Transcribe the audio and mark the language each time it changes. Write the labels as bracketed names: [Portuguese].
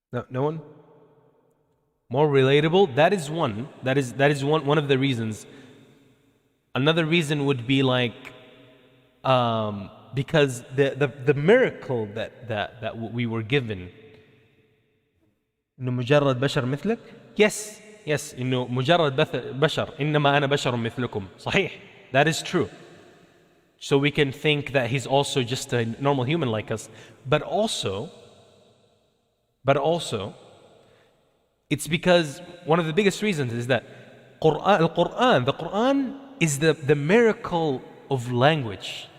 [English] No one? More relatable? That is one. That is one of the reasons. Another reason would be like because the miracle that we were given. [Arabic] مجرد بشر مثلك? Yes, إنه مجرد بشر إنما أنا بشر مثلكم. صحيح. [English] That is true. So we can think that he's also just a normal human like us. But also, it's because one of the biggest the Quran is the miracle of language.